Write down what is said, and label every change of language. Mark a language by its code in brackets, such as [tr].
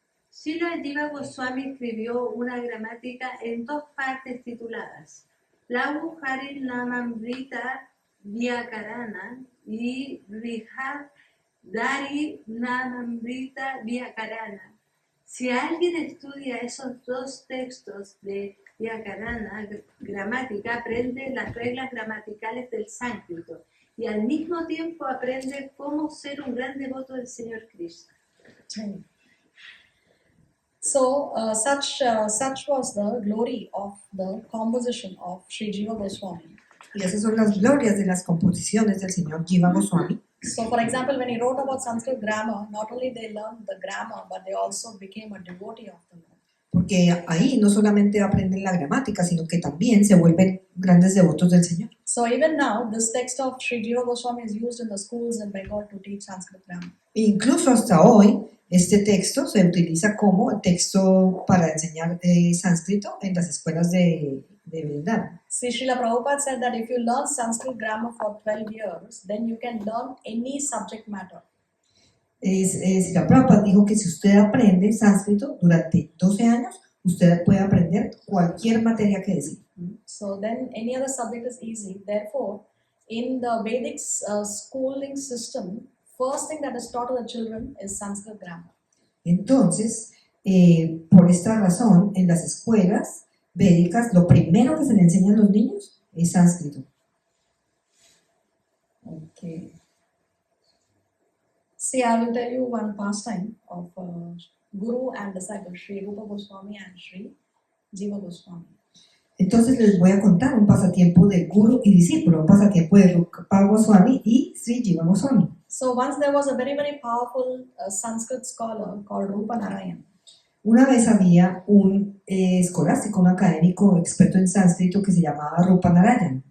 [es] Srila Jiva Goswami escribió una gramática en dos partes tituladas Lahu Harinamamrita Vyakarana y Brihad Dari Namamrita Vyakarana. Si alguien estudia esos dos textos de Vyakarana, gramática, aprende las reglas gramaticales del sánscrito y al mismo tiempo aprende cómo ser un gran devoto del Señor Krishna. [en] So such was the glory of the composition of Sri Jiva Goswami. [es] Y esas son las glorias de las composiciones del señor Jiva Goswami. [en] So for example, when he wrote about Sanskrit grammar, not only they learned the grammar, but they also became a devotee of the Lord. [es] Porque ahí no solamente aprenden la gramática, sino que también se vuelven grandes devotos del Señor. [en] So even now, this text of Sri Jiva Goswami is used in the schools in Bengal to teach Sanskrit grammar. [es] Incluso hasta hoy, este texto se utiliza como texto para enseñar sánscrito en las escuelas de Vrindavan. [en] See, Srila Prabhupada said that if you learn Sanskrit grammar for 12 years, then you can learn any subject matter. [es] Srila Prabhupada dijo que si usted aprende sánscrito durante 12 años, usted puede aprender cualquier materia que desee. [en] So then any other subject is easy. Therefore, in the Vedic schooling system, first thing that is taught to the children is Sanskrit grammar. [es] Entonces, por esta razón, en las escuelas védicas, lo primero que se le enseña a los niños es sánscrito. [en] Okay. See, I will tell you one pastime of Guru and disciple, Sri Rupa Goswami and Sri Jiva Goswami. [es] Entonces les voy a contar un pasatiempo de guru y discípulo, un pasatiempo de Rupa Goswami y Sri Jiva Goswami. [en] So once there was a very, very powerful Sanskrit scholar called Rupa Narayan. [es] Una vez había un escolástico, un académico experto en sánscrito que se llamaba Rupa Narayan.